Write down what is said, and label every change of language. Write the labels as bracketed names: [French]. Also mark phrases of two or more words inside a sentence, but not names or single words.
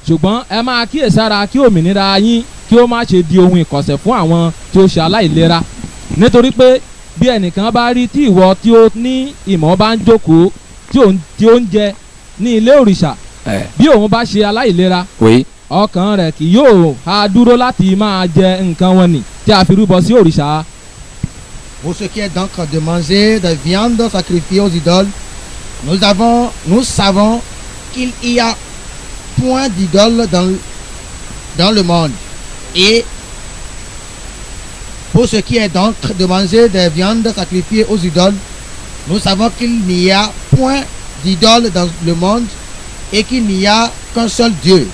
[Yoruba] ṣùgbọ́n ẹ máa kíyèsára kí òmìnira yín kí ó má ṣe di ohun ìkọ̀sẹ̀ fún àwọn tí ó ṣe aláìlera nítorí pé bí ẹnìkan bá rí tí ìwọ tí ó ní ìmọ̀ bá ń jókòó tí ó ń jẹ ní ilé òrìṣà bí òun bá ṣe aláìlera wait ọkàn rẹ̀ kì yóò ha dúró láti máa jẹ nǹkan wọn nì tí a fi rúbọ sí òrìṣà. [French] Pour ce qui est donc de manger des viandes sacrifiées aux idoles, nous savons qu'il y a point d'idoles dans le monde. Et pour ce qui est donc de manger des viandes sacrifiées aux idoles, nous savons qu'il n'y a point d'idoles dans le monde et qu'il n'y a qu'un seul Dieu.